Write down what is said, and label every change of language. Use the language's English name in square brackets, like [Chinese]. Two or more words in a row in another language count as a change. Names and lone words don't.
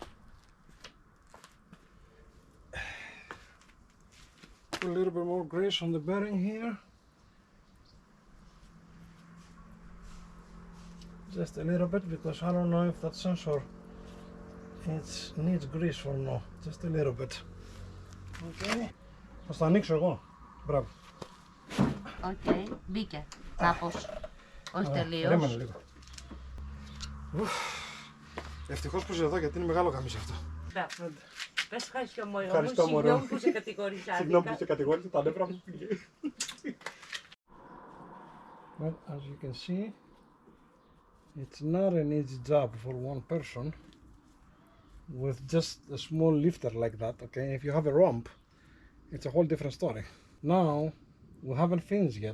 [English] Put a little bit more grease on the bearing here. Just a little bit, because I don't know if that sensor needs grease or no. Just a little bit. [Greek] Okay. Θα το ανοίξω εγώ. Μπράβο. Οκ, μπήκε. Κάπως. Όχι τελείως. Περίμενε λίγο. Ευτυχώς που είσαι εδώ, γιατί είναι μεγάλο γαμίσι αυτό. Μπράβο. Πες ευχαριστώ μωρό μου. Ευχαριστώ, μωρό. Συγγνώμη που σε κατηγορήσα. Συγγνώμη που σε κατηγορήσα, τα νεύρα μου πήγε. [English] But as you can see, it's not an easy job for one person with just a small lifter like that. Okay, if you have a rump, it's a whole different story. Now we haven't finished yet.